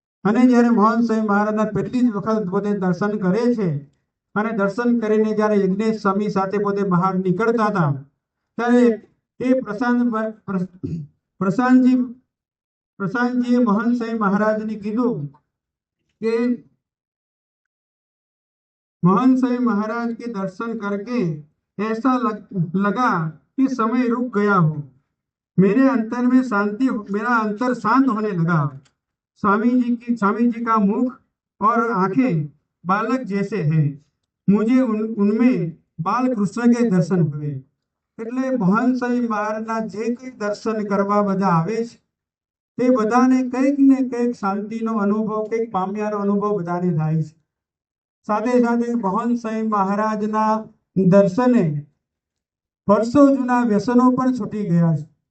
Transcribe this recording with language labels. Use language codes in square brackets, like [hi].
[gu] અને જ્યારે મહાન સાહેબ મહારાજના પહેલી જ વખત પોતે દર્શન કરે છે અને દર્શન કરીને જ્યારે યજ્ઞેશ સ્વામી સાથે પોતે બહાર નીકળતા હતા ત્યારે એ પ્રશાંતજીએ મહાન સાહેબ મહારાજને કીધું કે [hi] महान साहेब महाराज के दर्शन करके ऐसा लगा कि समय रुक गया हो। मेरे अंतर में शांति, मेरा अंतर शांत होने लगा। स्वामी जी का मुख और आंखें बालक जैसे हैं। मुझे उनमें बाल कृष्ण के दर्शन हुए। [gu] એટલે મહાન સાહેબ મહારાજના જે કંઈ દર્શન કરવા બધા આવે છે તે બધાને કંઈક ને કંઈક શાંતિનો અનુભવ કંઈક પામ્યાનો અનુભવ બધાને થાય છે। સાથે સાથે મહાન સાહેબ મહારાજના દર્શને વર્ષો જૂના વ્યસનો પણ છૂટી ગયા છે।